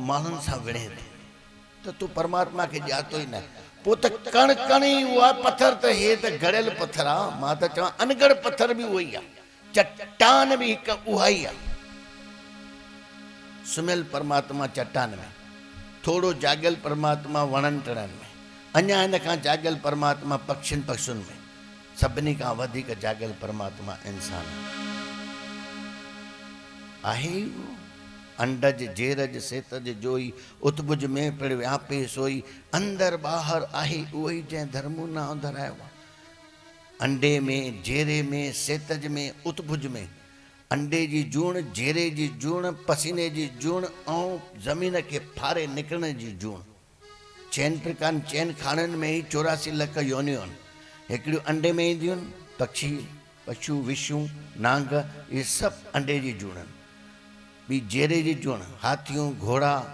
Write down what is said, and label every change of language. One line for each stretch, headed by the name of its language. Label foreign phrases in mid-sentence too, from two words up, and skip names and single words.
Sindhi: माण्हुनि सां विढ़े थो त तूं परमात्मा खे ॼातो ई न पोइ त कण कण ई उहा पत्थर त हे त गड़ियल पत्थर आहे मां त चवां अनगढ़ पत्थर बि उहो ई आहे चट्टान बि हिकु उहा ई आहे सुम्हियल परमात्मा चट्टान में थोरो जाॻियल परमात्मा वणनि टिणनि में अञा हिन खां जाॻियल परमात्मा पक्षियुनि पक्षियुनि में सभिनी खां वधीक जाॻियल परमात्मा इंसान आहे अंडज जेरज सेतज जोई उतबुज में पिण व्यापे सोई अंदर ॿाहिरि आहे उहो ई जंहिं धर्मू न अंधरायो अंडे में जेरे में सेतज में उतबुज में अंडे जी जूण जेरे जी जूण पसीने जी जूण ऐं ज़मीन खे फारे निकिरण जी जूण चइनि प्रकारनि चइनि खाणनि में ई 84 लख योनियूं आहिनि हिकिड़ियूं अंडे में ईंदियूं आहिनि पक्षी पशु विछूं नांग इहे सभु अंडे जी जूण आहिनि ॿी जेरे जी जूण हाथियूं घोड़ा